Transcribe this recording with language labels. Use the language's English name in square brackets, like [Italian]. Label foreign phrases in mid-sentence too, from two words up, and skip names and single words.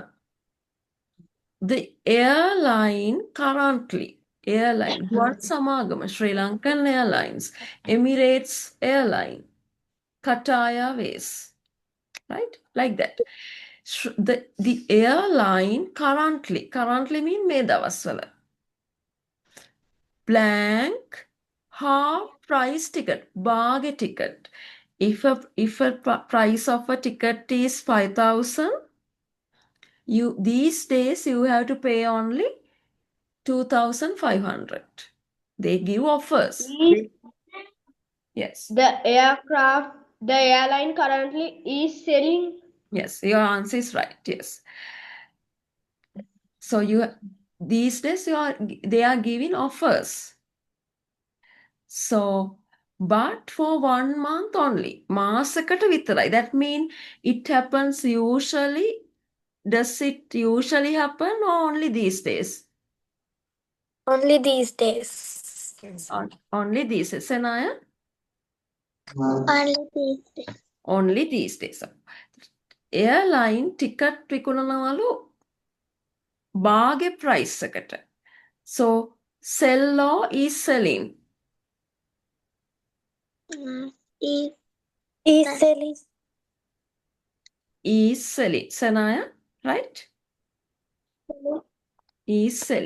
[English] The airline currently. Gwan Samagama, Sri Lankan Airlines, Emirates Airline, Qatar Airways. Right? Like that. The airline currently mean [Sinhala] මේ දවස්වල. [English] Blank half price ticket, bargain ticket. If a price of a ticket is 5,000, these days you have to pay only 2,500. They give offers. Is Yes. the airline currently is selling? Yes, your answer is right. Yes. So these days they are giving offers. So, but for 1 month only. [Sinhala] මාසකට විතරයි. [English] That means it happens usually. Does it usually happen or only these days? Only these days. Only these days. Senaya? Only these days. Only these days. Airline ticket [Sinhala] විකුණනවලු බාගේ price එකට. [English] So, sell or is selling? Is selling. Is selling. Senaya, right? Is selling.